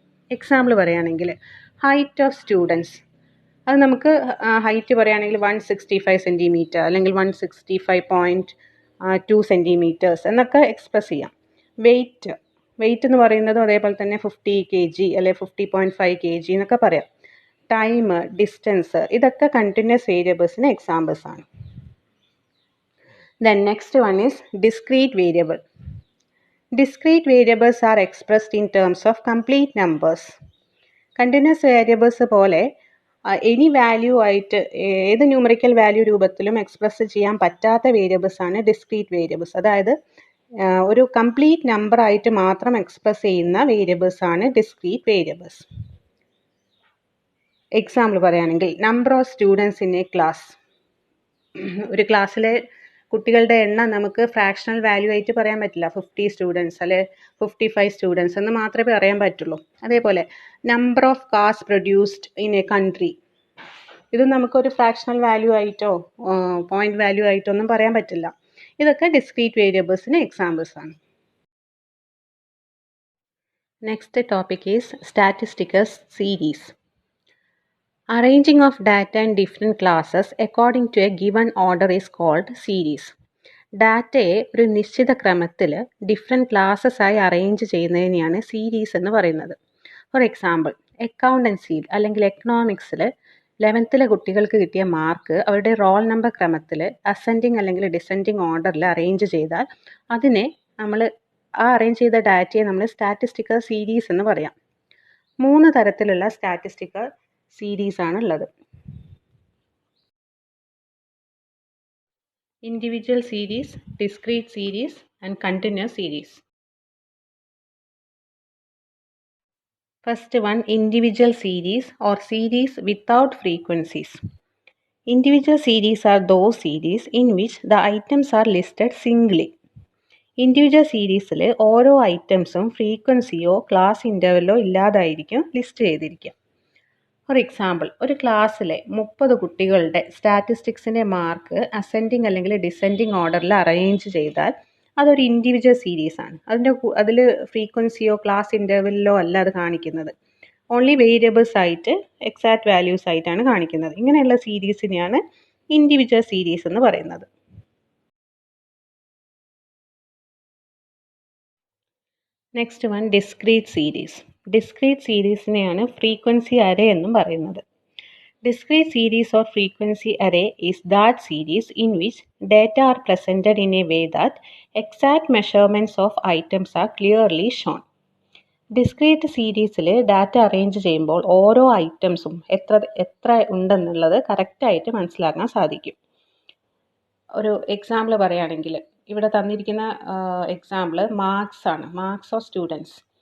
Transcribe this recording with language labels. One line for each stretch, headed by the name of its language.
Malayalam: Example പറയുകയാണെങ്കിൽ
English: height of students,
Malayalam: അത് നമുക്ക് ഹൈറ്റ് പറയുകയാണെങ്കിൽ 165 സെൻറ്റിമീറ്റർ അല്ലെങ്കിൽ 165.2 സെൻറ്റിമീറ്റേഴ്സ് എന്നൊക്കെ എക്സ്പ്രസ് ചെയ്യാം. വെയ്റ്റ് എന്ന് പറയുന്നതും അതേപോലെ തന്നെ 50 kg അല്ലെങ്കിൽ 50.5 kg എന്നൊക്കെ പറയാം. ടൈം, ഡിസ്റ്റൻസ് ഇതൊക്കെ കണ്ടിന്യൂസ് വേരിയബിൾസിന് എക്സാമ്പിൾസ് ആണ്.
English: Then next one is discrete variable. Discrete variables are expressed in terms of complete numbers.
Malayalam: Continuous variables പോലെ എനി വാല്യൂ ആയിട്ട് ഏത് ന്യൂമറിക്കൽ വാല്യൂ രൂപത്തിലും എക്സ്പ്രസ് ചെയ്യാൻ പറ്റാത്ത വേരിയബിൾസ് ആണ് ഡിസ്ക്രീറ്റ് വേരിയബിൾസ്. അതായത് ഒരു കംപ്ലീറ്റ് നമ്പർ ആയിട്ട് മാത്രം എക്സ്പ്രസ് ചെയ്യുന്ന വേരിയബിൾസ് ആണ് ഡിസ്ക്രീറ്റ് വേരിയബിൾസ്. എക്സാമ്പിൾ പറയുകയാണെങ്കിൽ
English: Number of students in a class.
Malayalam: ഒരു ക്ലാസ്സിലെ കുട്ടികളുടെ എണ്ണം നമുക്ക് ഫ്രാക്ഷണൽ വാല്യൂ ആയിട്ട് പറയാൻ പറ്റില്ല. 50 സ്റ്റുഡൻസ് അല്ലെ 55 സ്റ്റുഡൻസ് എന്ന് മാത്രമേ പറയാൻ പറ്റുള്ളൂ. അതേപോലെ
English: number of cars produced in a country,
Malayalam: ഇത് നമുക്കൊരു ഫ്രാക്ഷണൽ വാല്യൂ ആയിട്ടോ പോയിന്റ് വാല്യൂ ആയിട്ടോ ഒന്നും പറയാൻ പറ്റില്ല. ഇതൊക്കെ ഡിസ്ക്രീറ്റ് വേരിയബിൾസിന് എക്സാമ്പിൾസ് ആണ്.
English: Next topic is statistical series. Arranging of data in different classes according to a given order is called series.
Malayalam: ഡാറ്റയെ ഒരു നിശ്ചിത ക്രമത്തിൽ ഡിഫറെൻറ്റ് ക്ലാസ്സസ് ആയി അറേഞ്ച് ചെയ്യുന്നതിനെയാണ് സീരീസ് എന്ന് പറയുന്നത്. ഫോർ എക്സാമ്പിൾ, അക്കൗണ്ടൻസിയിൽ അല്ലെങ്കിൽ എക്കണോമിക്സിൽ 11th കുട്ടികൾക്ക് കിട്ടിയ മാർക്ക് അവരുടെ റോൾ നമ്പർ ക്രമത്തിൽ അസെൻഡിങ് അല്ലെങ്കിൽ ഡിസെൻഡിങ് ഓർഡറിൽ അറേഞ്ച് ചെയ്താൽ അതിനെ നമ്മൾ അറേഞ്ച് ചെയ്ത ഡാറ്റയെ നമ്മൾ സ്റ്റാറ്റിസ്റ്റിക്കൽ സീരീസ് എന്ന് പറയാം. 3 തരത്തിലുള്ള സ്റ്റാറ്റിസ്റ്റിക്കൽ സീരീസ് ആണ് ഉള്ളത്.
English: Individual series, discrete series and continuous series. First one, individual series or series without frequencies. Individual series are those series in which the items are listed singly.
Malayalam: Individual സീരീസിൽ ഓരോ ഐറ്റംസും ഫ്രീക്വൻസിയോ class ഇൻ്റർവെല്ലോ ഇല്ലാതായിരിക്കും list ചെയ്തിരിക്കുക. For example, ഒരു ക്ലാസ്സിലെ 30 കുട്ടികളുടെ സ്റ്റാറ്റിസ്റ്റിക്സിൻ്റെ mark ascending അല്ലെങ്കിൽ descending ഓർഡറിൽ arrange ചെയ്താൽ അതൊരു ഇൻഡിവിജ്വൽ സീരീസ് ആണ്. അതിൽ ഫ്രീക്വൻസിയോ ക്ലാസ് ഇൻ്റർവെല്ലോ അല്ല അത് കാണിക്കുന്നത്. ഓൺലി വേരിയബിൾസ് ആയിട്ട് എക്സാക്റ്റ് വാല്യൂസ് ആയിട്ടാണ് കാണിക്കുന്നത്. ഇങ്ങനെയുള്ള സീരീസിനെയാണ് ഇൻഡിവിജ്വൽ സീരീസ് എന്ന് പറയുന്നത്. Next one, discrete series. Discrete സീരീസിനെയാണ് frequency array എന്നും പറയുന്നത്.
English: Discrete series or frequency array is that series in which data are presented in a way that exact measurements of items are clearly shown.
Malayalam: Discrete സീരീസിൽ data arrange ചെയ്യുമ്പോൾ ഓരോ ഐറ്റംസും എത്ര ഉണ്ടെന്നുള്ളത് കറക്റ്റായിട്ട് മനസ്സിലാക്കാൻ സാധിക്കും. ഒരു എക്സാമ്പിൾ പറയുകയാണെങ്കിൽ ഇവിടെ തന്നിരിക്കുന്ന എക്സാമ്പിൾ മാർക്സ് ആണ്. Marks of students.